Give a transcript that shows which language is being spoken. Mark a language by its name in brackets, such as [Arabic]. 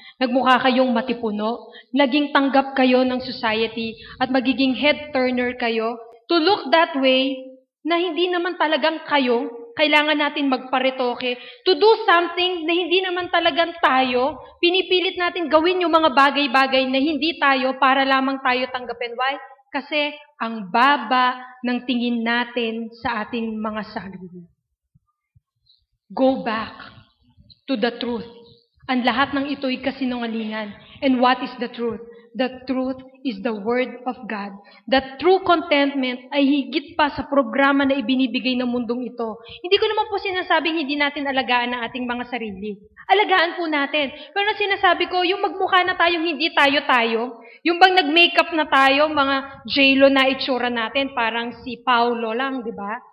[Filipino] Nagmukha kayong matipuno, naging tanggap kayo ng society at magiging head-turner kayo [English] to look that way [Filipino] na hindi naman talagang kayo, kailangan natin magparetoke, [English] to do something [Filipino] na hindi naman talagang tayo, pinipilit natin gawin yung mga bagay-bagay na hindi tayo para lamang tayo tanggapin. [English] Why? [Filipino] Kasi ang baba ng tingin natin sa ating mga sarili. [English] Go back to the truth. [Filipino] Ang lahat ng ito'y kasinungalingan. [English] And what is the truth? The truth is the Word of God. That true contentment [Filipino] ay higit pa sa programa na ibinibigay ng mundong ito. Hindi ko naman po sinasabing hindi natin alagaan ang ating mga sarili. Alagaan po natin. Pero sinasabi ko, yung magmukha na tayong hindi tayo-tayo, yung bang nag-makeup na tayo, mga J-Lo na itsura natin, parang si Paulo lang, di ba?